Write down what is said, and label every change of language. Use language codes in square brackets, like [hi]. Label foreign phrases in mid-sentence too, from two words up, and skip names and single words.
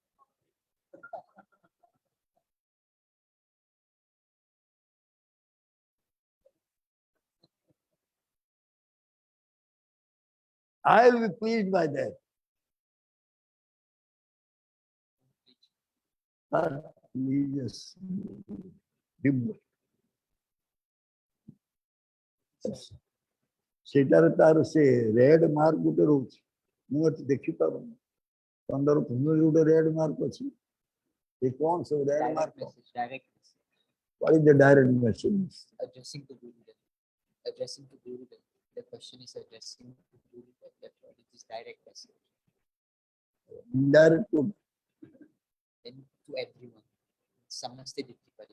[en] I will be pleased by that. But please [or] ସେଟାରେ ତାର ସେ [en] red mark [or] ଗୋଟେ ରହୁଛି ମୁଁ ଏଠି ଦେଖିପାରୁନି 15 ଗୋଟେ [en] red mark [or] ଅଛି ଏ କଣ ସବୁ [en] red mark Direct message. What is the direct message? Addressing to Gurudev. Addressing to Gurudev. The question is addressing to Gurudev. That's what it is, direct message. Indirect to Then to everyone. Samaste Ditti Pari.